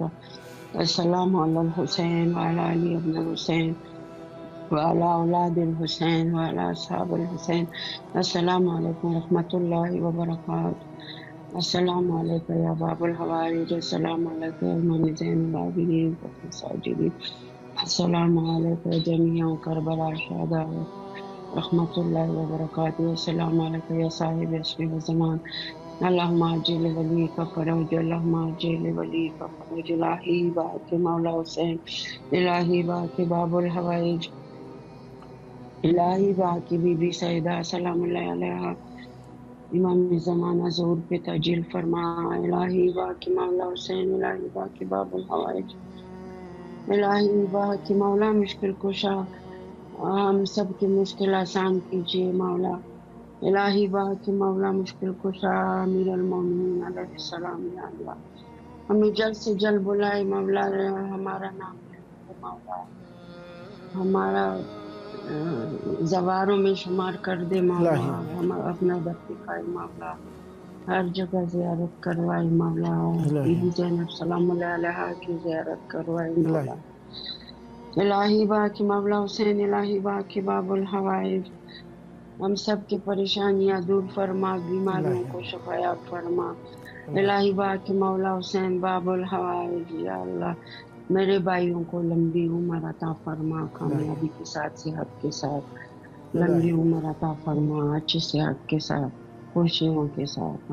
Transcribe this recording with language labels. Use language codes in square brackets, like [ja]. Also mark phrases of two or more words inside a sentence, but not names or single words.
[ar] السلام على الحسين وعلى علي بن الحسين وعلى أولاد الحسين وعلى أصحاب الحسين، السلام عليكم ورحمة الله وبركاته. السلام عليك يا باب الحوارج، السلام عليك يا إمام زين العابدين والساجدين، السلام عليك يا جميع كربلاء شهداء رحمة الله وبركاته. السلام عليك يا صاحب العصر والزمان، اللهم عجل وليك الفرج، اللهم عجل وليك الفرج. [ur] الٰہی بحق مولا حسین، الٰہی بحق باب الحوائج، الٰہی بحق بی بی سیدہ [ar] سلام الله عليها, [ur] امام زمانہ ظہور پہ تعجیل فرما. الٰہی بحق مولا حسین، الٰہی بحق باب الحوائج، الٰہی بحق مولا مشکل کشا, ہم سب کی مشکل آسان کیجیے مولا. الٰہی بحق مولا مشکل کشا [ar] أمير المؤمنين عليه السلام, [ur] یا اللہ ہمیں جلد سے جلد بلائے مولا، ہمارا نام لے مولا، ہمارا زواروں میں شمار کر دے مولا، ہم اپنا دفتی کھائے مولا، ہر جگہ زیارت کروائے مولا، بی بی زینب [ar] سلام الله عليها [ur] کی زیارت کروائے مولا, الہی باقی مولا حسین، الہی باقی باب الحوائج، ہم سب کی پریشانیاں دور فرما، بیماریوں کو شفایاب فرما۔ الہی باقی مولا حسین باب الحوائج، یا اللہ میرے بھائیوں کو لمبی عمر عطا فرما، کامیابی کے ساتھ، صحت کے ساتھ، لمبی عمر عطا فرما، اچھی صحت کے ساتھ، خوشیوں کے ساتھ۔